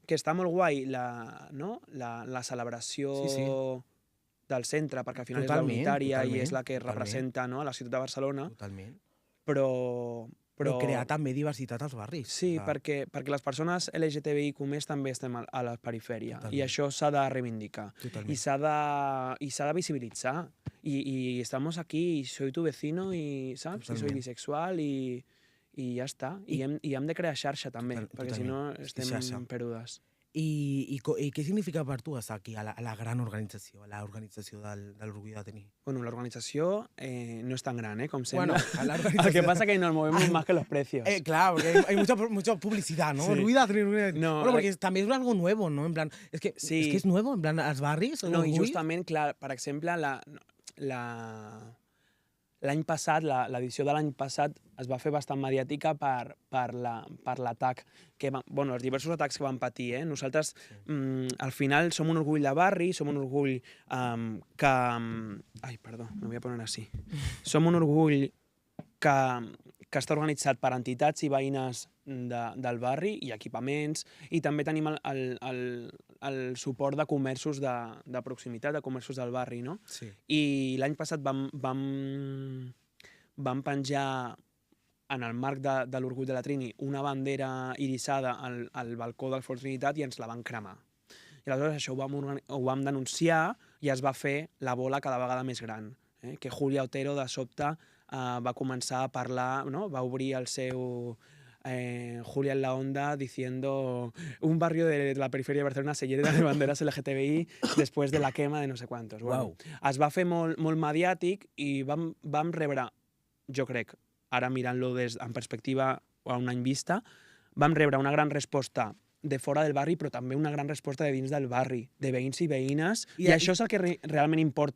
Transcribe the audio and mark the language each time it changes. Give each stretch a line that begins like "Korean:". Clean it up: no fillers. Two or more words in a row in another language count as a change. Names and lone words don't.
Catalan: Que està molt guai la celebració del centre, perquè al final és la unitària i és la que representa la ciutat de Barcelona. Totalment. Però crear també diversitat als barris. Sí, perquè les persones LGTBIQ+ també estem a la perifèria. I això s'ha de reivindicar. I s'ha de visibilitzar.
Spanish: Y estamos aquí, y soy tu vecino, y ¿sabes? Y soy bisexual, y
Catalan: ja està. I hem de crear xarxa també, perquè si no estem perdudes. I què significa per tu estar aquí, a la gran organització, a l'organització de l'Orgull de Tenir? Bueno, l'organització no es tan gran, com Bueno, sembla.
Spanish: a la El organización... que pasa es que nos movemos más que los precios. Claro, porque hay mucha publicidad, ¿no? Sí. Orgull de Tenir, Orgull de Tenir. No, Bueno, porque también es algo nuevo, ¿no? En plan, Sí. es que es nuevo, en plan,
Catalan: als barris, No, i Orgull. justament, clar, per exemple, l'any passat, l'edició de l'any passat es va fer bastant mediàtica per l'atac, bueno, els diversos atacs que van patir. Nosaltres, al final, som un orgull de barri, som un orgull que... Ai, perdó,
Spanish: me voy a poner así.
Catalan: Som un orgull que està organitzat per entitats i veïnes del barri i equipaments, i també tenim el suport de comerços de proximitat, de comerços del barri, no? Sí. I l'any passat vam penjar en el marc de l'Orgull de la Trini una bandera irisada al balcó del Fort Trinitat i ens la van cremar. I aleshores això ho vam denunciar i es va fer la bola cada vegada més gran. Que Julia Otero de sobte va començar a parlar, ¿no? Va obrir el seu
Spanish: Julia en la Onda diciendo un barrio de la periferia de Barcelona se llena de banderas LGTBI después de la quema de no sé quantos.
Catalan: Bueno, es va fer molt mediàtic i vam rebre, jo crec, ara mirant-lo en perspectiva a un any vista, vam rebre una gran resposta de fora del barri, però també una gran resposta de dins del barri, de veïns i veïnes, i això és el que realment importa.